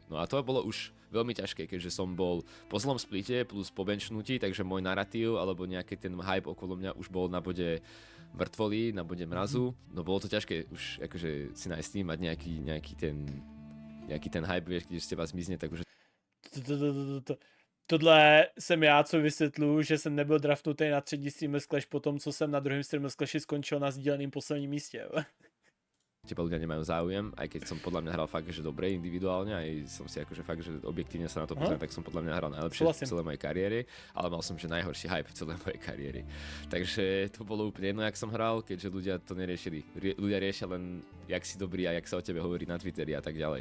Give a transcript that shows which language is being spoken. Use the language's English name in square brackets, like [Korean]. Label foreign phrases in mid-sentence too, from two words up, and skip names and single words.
[Slovak] No a to bolo už veľmi ťažké, keďže som bol po zlom splite plus po benchnutí, takže môj narratív alebo nejaký ten hype okolo mňa už bol na bode mŕtvoly, na bode mrazu. No bolo to ťažké už akože si nájsť tým, mať nejaký ten hype, vieš, když z teba zmizne, tak už... [Czech] Tohle jsem já, co vysvětluju, že jsem nebyl draftnutý na 3. Streamers Clash po tom, co jsem na 2. Streamers Clashi skončil na sdíleném posledním místě. [Slovak] Teba ľudia nemajú záujem, aj keď som podľa mňa hral fakt, že dobre individuálne, aj som si akože fakt, že objektívne sa na to pozriem, tak som podľa mňa hral najlepšie v celej mojej kariére, ale mal som že najhorší hype v celej mojej kariére. Takže to bolo úplne jedno, jak som hral, keďže ľudia to neriešili. Ľudia riešia len, jak si dobrý a jak sa o tebe hovorí na Twitteri a tak ďalej.